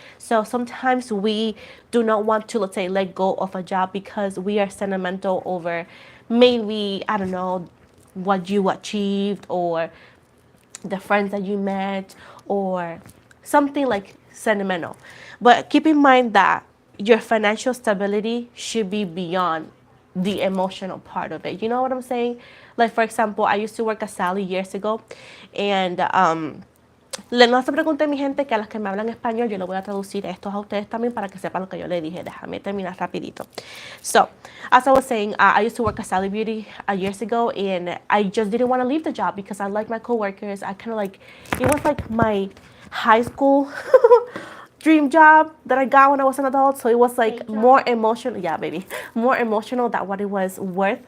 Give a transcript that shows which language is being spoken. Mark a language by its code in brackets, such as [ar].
[en] So sometimes we do not want to, let's say, let go of a job because we are sentimental over maybe, I don't know, what you achieved or the friends that you met or something like sentimental. But keep in mind that your financial stability should be beyond the emotional part of it. You know what I'm saying? Like, for example, I used to work at Sally years ago, and [es] no se pregunten, mi gente, que a las que me hablan español yo le voy a traducir esto a ustedes también para que sepan lo que yo le dije. Déjame terminar rapidito. [en] So, as I was saying, I used to work at Sally Beauty years ago, and I just didn't want to leave the job because I like my coworkers. I kind of like, it was like my high school dream job that I got when I was an adult. So it was like more emotional. Yeah, baby. More emotional than what it was worth.